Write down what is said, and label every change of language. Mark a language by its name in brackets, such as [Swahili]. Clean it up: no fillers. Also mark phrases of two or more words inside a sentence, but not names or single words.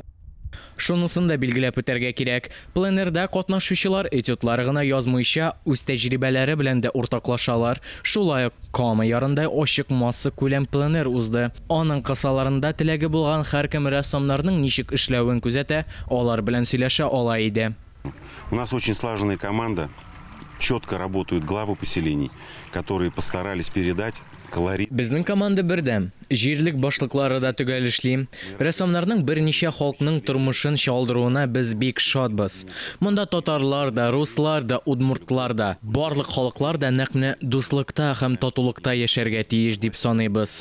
[Tatar] Шунысын да билгеләп үтәргә кирәк. Пленерда катнашучылар этюдлар гына язмыйча үз тәҗрибәләре белән дә уртаклашалар. Шулай ук Кама ярында ачык масса күләм пленер узды. Аның кысаларында теләге булган һәркем рәссамнарның ничек эшләвен күзәтә, алар белән сөйләшә ала иде. [Russian] У нас очень слаженная команда. Четко работают главы поселений, которые постарались передать колорит. [Tatar] Безнең команда бердәм. Җирлек башлыклары да төгәл эшли. Рәссамнарның берничә халыкның тормышын чалдыруына без бик шатбыз. Монда татарлар да, руслар да, удмуртлар да, барлык халыклар да нәкъ дуслыкта һәм татулыкта яшәргә тиеш дип саныйбыз.